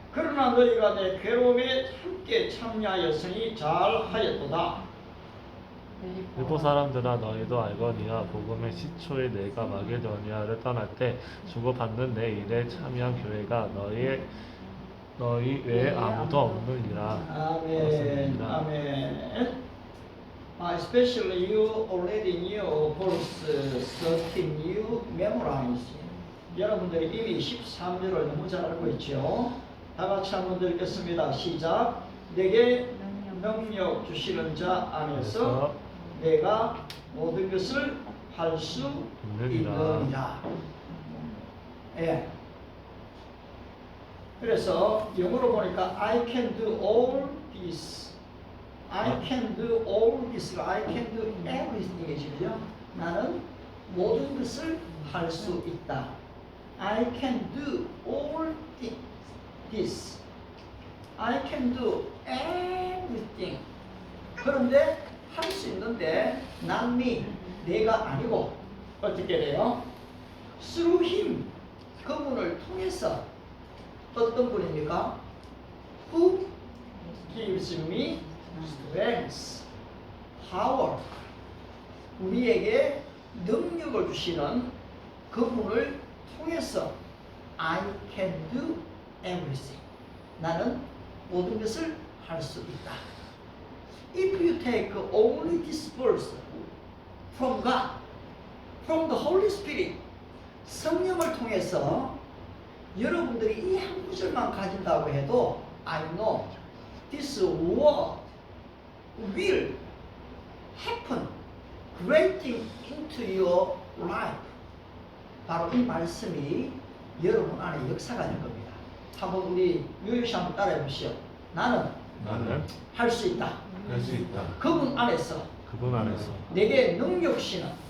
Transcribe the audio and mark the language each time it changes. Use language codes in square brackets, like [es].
[ko] 그러나 너희가 내 괴로움에 함께 참여하였으니 잘하였도다. 일본 사람들아 너희도 알거니와 복음의 시초에 내가 마게도니아를 떠날 때 주고받는 내 일에 참여한 교회가 너희 외에 아무도 없느니라. 아멘. 아멘. [en] Especially you already knew verse 13 you memorized. [ko] 여러분들이 이미 13절을 너무 잘 알고 있죠. 다 같이 한번 읽겠습니다. 시작. 내게 능력 주시는 자 안에서 내가 모든 것을 할 수 있느니라. 예. 그래서 영어로 보니까 [en] I can do all this. I can do all this. I can do everything이죠. [ko] 나는 모든 것을 할 수 있다. [en] I can do all this. I can do everything. [ko] 그런데 할 수 있는데 [en] not me, [ko] 내가 아니고 어떻게 돼요? [en] through him, [ko] 그분을 통해서. 어떤 분입니까? [en] Who gives me strength, power. [ko] 우리에게 능력을 주시는 그분을 통해서 [en] I can do everything. [ko] 나는 모든 것을 할 수 있다. [en] If you take only this verse from God, from the Holy Spirit, [ko] 성령을 통해서 여러분들이 이 한 구절만 가진다고 해도 [en] I know this word will happen great thing into your life. [ko] 바로 이 말씀이 여러분 안에 역사가 될 겁니다. 한번 우리 유유씨 한번 따라해 보시오. 나는 할 수 있다. 할 수 있다. 그분 안에서 내게 능력 주시는